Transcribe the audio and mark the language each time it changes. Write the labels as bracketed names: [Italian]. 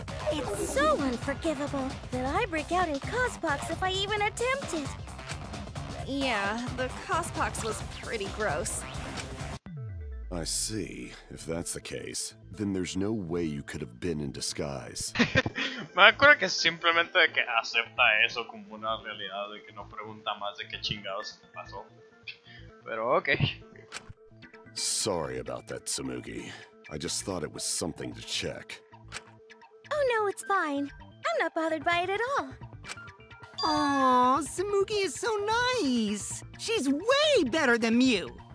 [English] It's so unforgivable that I break out in cospox if I even attempt it. Yeah, the cospox was pretty gross. I see. If that's the case, then there's no way you could have been in disguise. [Spanish] Me acuerdo que simplemente de que acepta eso como una realidad, de que no pregunta más de qué chingados pasó. Pero okay. [English] Sorry about that, Tsumugi. I just thought it was something to check. Oh no, it's fine. I'm not bothered by it at all. Aw, Tsumugi is so nice. She's way better than Miu.